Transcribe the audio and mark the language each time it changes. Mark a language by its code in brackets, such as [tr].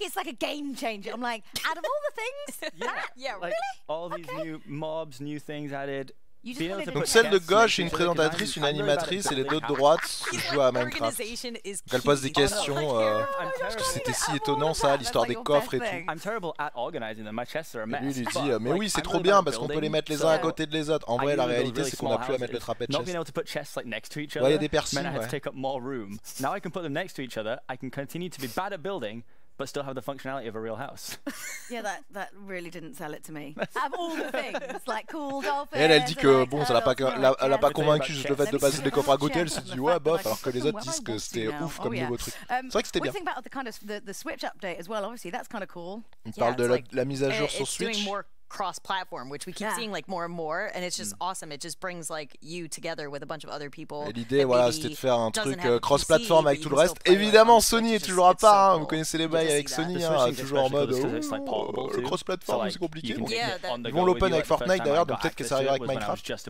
[en] It's like a game changer. I'm like, out of all the things, yeah, like, really? All these new mobs, new things added. [fr] Donc celle de gauche est une présentatrice, une animatrice, et les deux de droite jouent à Minecraft. Donc elle pose des questions. Parce que c'était si étonnant ça, l'histoire des coffres et tout. Et lui lui dit mais oui c'est trop bien parce qu'on peut les mettre les uns à côté de les autres. En vrai la réalité c'est qu'on n'a plus à mettre le trapèze chest. Ouais, il y a des piercings. [en] Now I can put them next to each other. I can continue to be bad at building, but still have the functionality of a real house. Yeah, that really didn't sell it to me. Out of all the things, like cool dolphins. [fr] Et elle dit que bon, ça l'a pas convaincu juste le fait de passer des coffres à côté. Elle s'est dit ouais bof, alors que les autres disent que c'était ouf comme nouveau truc. C'est vrai que c'était bien. [en] Think about the kind of the Switch update as well. Obviously, that's kind of cool. [fr] On parle de la mise à jour sur Switch. [en] Cross-platform, which we keep seeing like more and more, and it's just awesome. It just brings like you together with a bunch of other people. [fr] Et l'idée, voilà, c'était de faire un truc cross-platform avec tout le reste. Évidemment, Sony est toujours à part. Hein. Vous connaissez les bails avec Sony, hein, toujours en mode cross-platform, c'est compliqué. Bon. Ils vont l'open avec Fortnite d'ailleurs, donc peut-être que ça arrivera avec Minecraft.